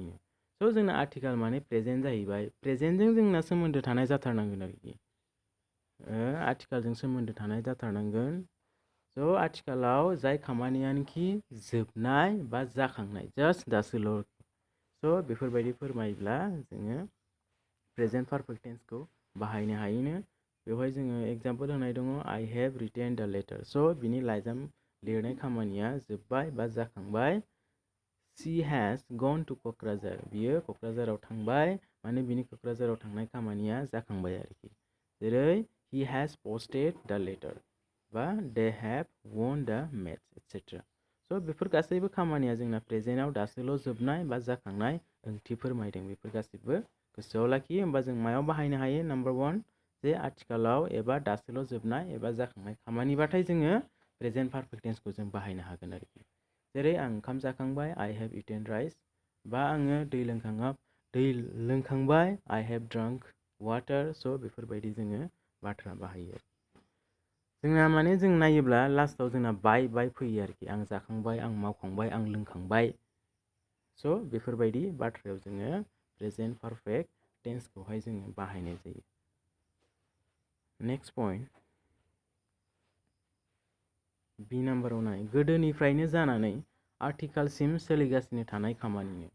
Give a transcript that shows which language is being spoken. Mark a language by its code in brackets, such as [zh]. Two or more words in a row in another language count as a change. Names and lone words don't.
[brx] स' जोंना आथिखाल माने प्रेजेन्ट जाहैबाय, प्रेजेन्टजों जोंना सोमोन्दो थानाय जाथारनांगोन आरोखि, आथिखालजों सोमोन्दो थानाय जाथारनांगोन। स' आथिखालाव जाय खामानियानोखि जोबनाय बा जाखांनाय, जास्ट दासोल'। स' बेफोरबायदि फोरमायोब्ला जोङो [en] present perfect tense [brx] बाहायनो हायोनो। बेवहाय जोङो एग्जाम्पल होनाय दङ, [en] I have written the letter। [brx] स' बिनि लाइजाम लिरनाय खामानिया जोब्बाय बा जाखांबाय। [en] She has gone to क'क्राझार। [brx] बियो क'क्राझाराव थांबाय, माने बिनि क'क्राझाराव थांनाय खामानिया जाखांबाय आरोखि। [en] जेरै he has posted the letter बा they have won the match etc. [brx] स' बेफोर गासैबो खामानिया जोंना प्रेजेन्टआव दासोल' जोबनाय बा जाखांनाय ओंथि फोरमायदों। बेफोर गासैबो गोसोआव लाखि। होमबा जों मायाव बाहायनो हायो? नाम्बार 1, जे आथिखालाव एबा दासोल' जोबनाय एबा जाखांनाय खामानिबाथाय जोङो [en] present perfect tense [brx] जों बाहायनो हागोन आरोखि। जेरै आं ओंखाम जाखांबाय, [en] I have eaten rice, [brx] बा आङो दै दै लोंखांबाय, [en] I have drunk water, so [brx] बेफोरबायदि जोङो बाथ्रा बाहायो। जोंना माने जों नायोब्ला लास्टआव जोंना बाय फैयो आरोखि, आं जाखांबाय, आं मावखांबाय, आं लोंखांबाय। स' बेफोरबायदि बाथ्रायाव जोङो [en] present perfect tense [brx] जोङो बाहायनाय जायो। [en] next point, [brx] बि नाम्बाराव नाय, गोदोनिफ्रायनो जानानै आथिखालसिम सोलिगासिनो थानाय खामानिनो।